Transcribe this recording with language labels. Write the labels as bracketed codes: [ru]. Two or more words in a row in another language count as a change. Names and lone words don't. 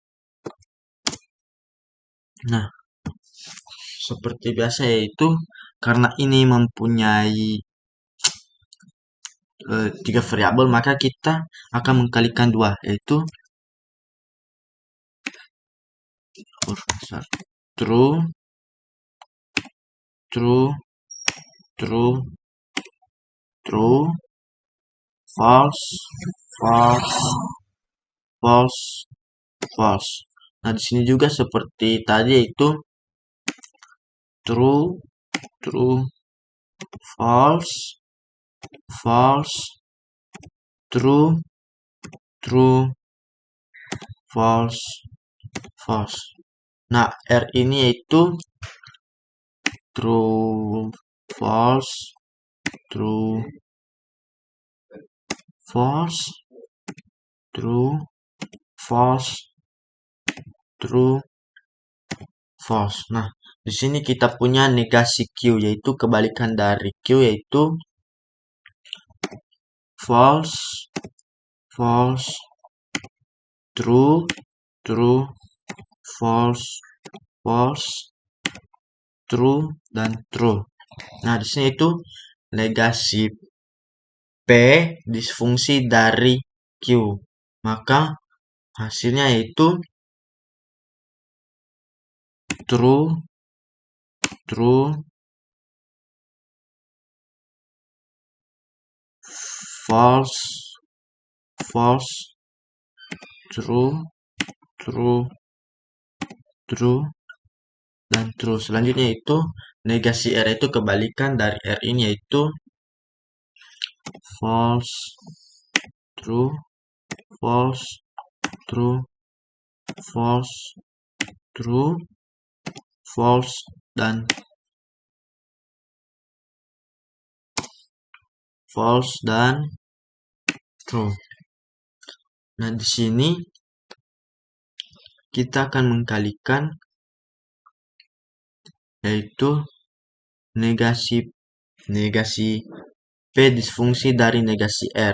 [id] Nah, seperti biasa yaitu karena ini mempunyai 3 variabel, maka kita akan mengkalikan 2, yaitu huruf besar. [en] True, true, true, true, false, false, false, false. [id] Nah, di sini juga seperti tadi yaitu [en] true, true, false, false, true, true, false, false. [id] Nah, R ini yaitu [en] true, false, true, false, true, false, true, false. [id] Nah, di sini kita punya negasi Q, yaitu kebalikan dari Q, yaitu [en] false, false, true, true, false, false, true, [id] dan true. Nah, di sini itu negasi P disfungsi dari Q. Maka hasilnya yaitu [en] true, true, false, false, true, true, true, [id] dan true. Selanjutnya itu negasi R itu kebalikan dari R ini yaitu [en] false, true, false, true, false, true, false, [id] dan false dan true. Nah, di sini kita akan mengkalikan yaitu negasi negasi P disfungsi dari negasi R.